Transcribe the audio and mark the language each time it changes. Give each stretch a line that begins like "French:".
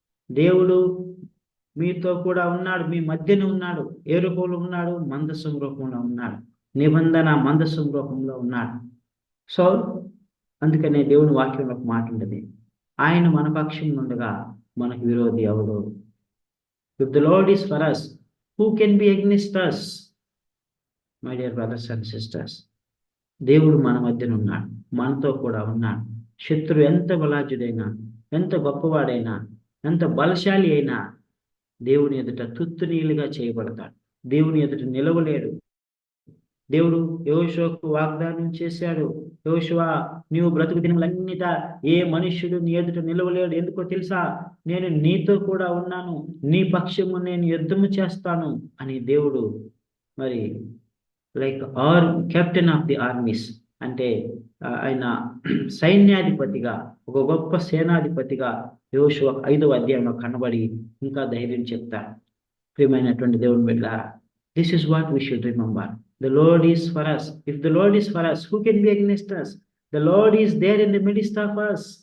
Telugu: దేవుడు మీతో కూడా ఉన్నాడు, మీ మధ్యన ఉన్నాడు. ఏ రూపంలో ఉన్నాడు? మందసం రూపంలో ఉన్నాడు. నిబంధన మందసం రూపంలో ఉన్నాడు. సో అందుకనే దేవుని వాక్యంలో ఒక మాట ఉంటుంది, ఆయన మన పక్షం ఉండగా మనకు విరోధి ఎవరు?
English: If the Lord is for us, who can be against us? My dear brothers and sisters,
Telugu: దేవుడు మన మధ్యన ఉన్నాడు, మనతో కూడా ఉన్నాడు. శత్రువు ఎంత బలాజుడైనా, ఎంత గొప్పవాడైనా, ఎంత బలశాలి అయినా దేవుని ఎదుట తుత్తునీలుగా చేయబడతాడు. దేవుని ఎదుట నిలవలేడు. దేవుడు యెహోషువకు వాగ్దానం చేశాడు, యెహోషువ నీవు బ్రతుకు దినములన్నిట ఏ మనుష్యుడు నీ ఎదుట నిలవలేడు. ఎందుకో తెలుసా? నేను నీతో కూడా ఉన్నాను, నీ పక్షము నేను యుద్ధము చేస్తాను అని దేవుడు మరి
English: like captain of the armies
Telugu: అంటే ఆయన సైన్యాధిపతిగా, ఒక గొప్ప సేనాధిపతిగా యెహోషువ 5వ అధ్యాయంలో కనబడి ఇంకా ధైర్యం చెప్తారు. ప్రియమైనటువంటి దేవుని బిడ్డలారా,
English: This is what we should remember. The Lord is for us. If the Lord is for us, who can be against us? The Lord is there in the midst of us.